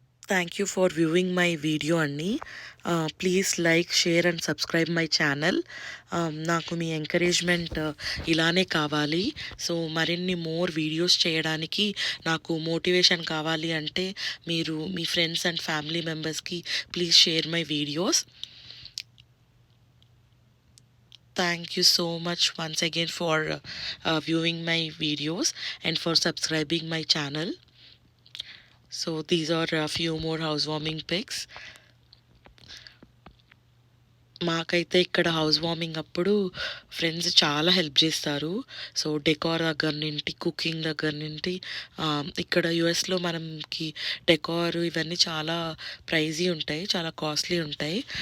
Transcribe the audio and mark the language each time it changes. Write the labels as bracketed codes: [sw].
[en] Thank you for viewing my video అండి. Please like, share and subscribe my channel. [te] నాకు మీ encouragement ఇలానే కావాలి. So మరిన్ని మోర్ వీడియోస్ చేయడానికి నాకు మోటివేషన్ కావాలి అంటే మీరు మీ ఫ్రెండ్స్ అండ్ ఫ్యామిలీ మెంబర్స్కి please share my videos. [en] Thank you so much once again for viewing my videos and for subscribing my channel. So these are a few more housewarming pics. [te] మాకైతే ఇక్కడ house warming అప్పుడు friends చాలా help చేస్తారు. So decor దగ్గర నుండి, cooking దగ్గర నుండి. ఇక్కడ యుఎస్లో మనకి డెకార్ ఇవన్నీ చాలా ప్రైజీ ఉంటాయి, చాలా కాస్ట్లీ ఉంటాయి.